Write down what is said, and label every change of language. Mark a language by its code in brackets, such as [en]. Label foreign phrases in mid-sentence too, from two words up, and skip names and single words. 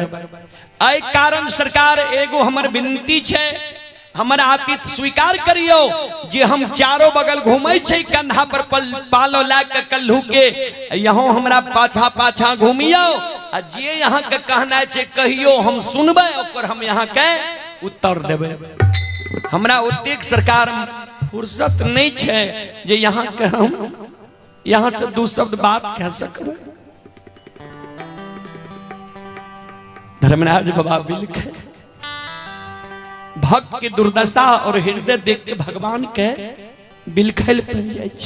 [mai] एहि कारण सरकार एगो हमर विनती छै, हमर आतिथ्य स्वीकार करियो जे हम चारों बगल घूमै छै, कंधा पर पालो ला के कल्हू के, यहाँ हमरा पाछा पाछा घूमियो, आ जे यहाँ के कहना छै कहियो, हम सुनबै, ओकर हम यहाँ के उत्तर देबै। हमरा ओतेक सरकार फुर्सत नहीं छै जे यहाँ के हम यहाँ से दू शब्द बात कह सकबै। धर्मराज बाबा बिलखे, भक्त के दुर्दशा और हृदय देख के भगवान के बिलखल पड़ जाय छै।